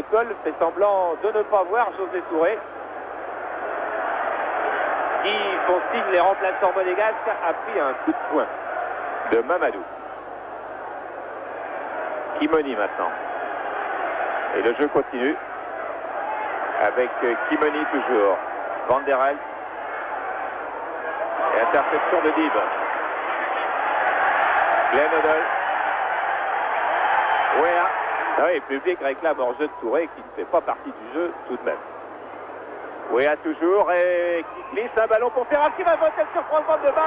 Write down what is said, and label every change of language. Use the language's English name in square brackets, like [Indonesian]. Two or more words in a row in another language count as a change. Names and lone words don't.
[French] Coll fait semblant de ne pas voir José Touré, qui font signe les remplaçants monégasques, a pris un coup de poing de Mamadou. Kimoni maintenant. Et le jeu continue avec Kimoni toujours. Van der Elst. Et interception de Dib. Glenn Hoddle. Weah. Ah oui, le public réclame hors jeu de Touré qui ne fait pas partie du jeu tout de même. Weah toujours et qui glisse un ballon pour Ferrat qui va voter sur Van de Waal.